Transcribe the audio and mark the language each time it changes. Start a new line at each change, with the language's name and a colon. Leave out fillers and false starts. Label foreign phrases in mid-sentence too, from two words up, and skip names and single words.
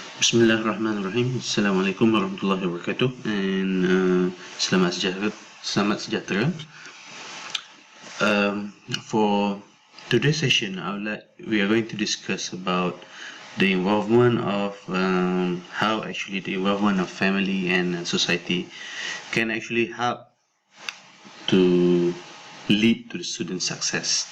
Arabic: بسم الله الرحمن الرحيم. السلام عليكم ورحمة الله وبركاته.
Malay: And selamat sejahtera.
English: For today's session, we are going to discuss about the involvement of how actually the involvement of family and society can actually help to lead to the student success.